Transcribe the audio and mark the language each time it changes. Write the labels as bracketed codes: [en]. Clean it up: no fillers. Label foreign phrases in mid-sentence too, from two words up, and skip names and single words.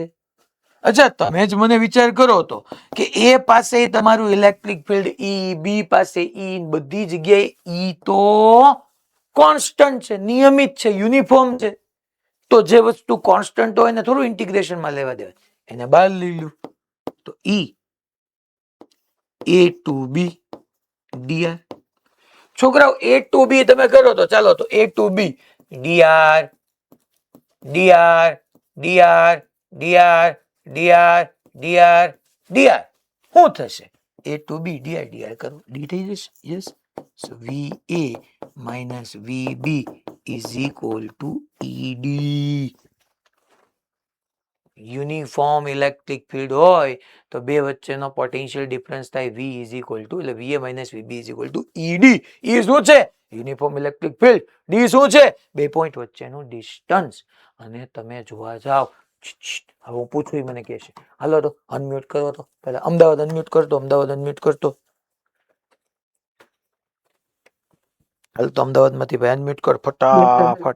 [gu] અચ્છા તમે જ મને વિચાર કરો તો કે A પાસે તમારું [en] electric field [gu] E, B પાસે E, બધી જગ્યાએ E તો કોન્સ્ટન્ટ છે, નિયમિત છે, યુનિફોર્મ છે. તો જે વસ્તુ કોન્સ્ટન્ટ હોય ને થોડું ઇન્ટિગ્રેશનમાં લેવા દેવાય, એને બહાર લઈ લો. તો E A ટુ B dr. છોકરાઓ A ટુ B તમે કરો તો ચાલો તો A ટુ B dr dr dr dr dr dr dr શું થશે? A ટુ B dr dr કરો, D થઈ જશે. યસ. [en] So VA minus VB is equal to ED. uniform electric field [gu] હોય તો બે વચ્ચેનો [en] potential difference [gu] થાય [en] V is equal to [gu] એટલે [en] VA minus VB is equal to ED. [gu] E શું છે? [en] uniform electric field. [gu] D શું છે? બે પોઈન્ટ વચ્ચેનું ડિસ્ટન્સ. અને તમે જોવા જાઓ હવે હું પૂછું મને કહે છે હાલો તો અનમ્યુટ કરો. તો પહેલા અમદાવાદ અનમ્યુટ કરતો, અમદાવાદ અનમ્યુટ કરતો. હાલ તો અમદાવાદમાંથી ભાઈ અનમ્યુટ કર ફટાફટ.